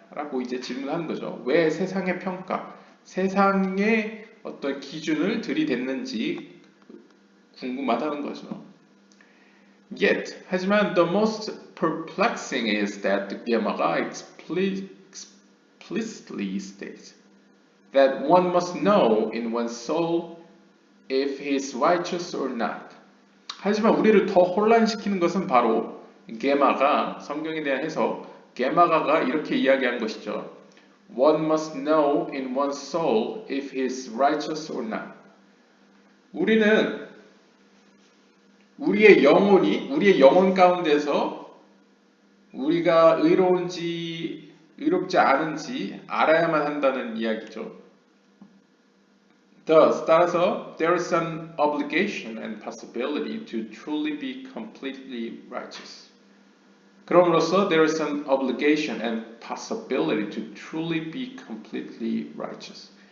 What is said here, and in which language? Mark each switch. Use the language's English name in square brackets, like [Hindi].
[Korean] 라고 이제 질문하는 거죠. 왜 세상의 평가, 세상의 어떤 기준을 들이댔는지 궁금하다는 거죠. [English] Yet, [Korean] 하지만 [English] the most perplexing is that the Gemara explicitly states that one must know in one's soul if he is righteous or not. [Korean] 하지만 우리를 더 혼란시키는 것은 바로 게마가 성경에 대한 해석, 게마가가 이렇게 이야기하는 것이죠. [English] One must know in one's soul if he is righteous or not. [Korean] 우리는 우리의 영혼 가운데서 우리가 의로운지 의롭지 않은지 알아야만 한다는 이야기죠. [English] Thus, [Korean] 따라서 [English] there is an obligation and possibility to truly be completely righteous. [Korean] 그럼으로써 [English] there is an obligation and possibility to truly be completely righteous.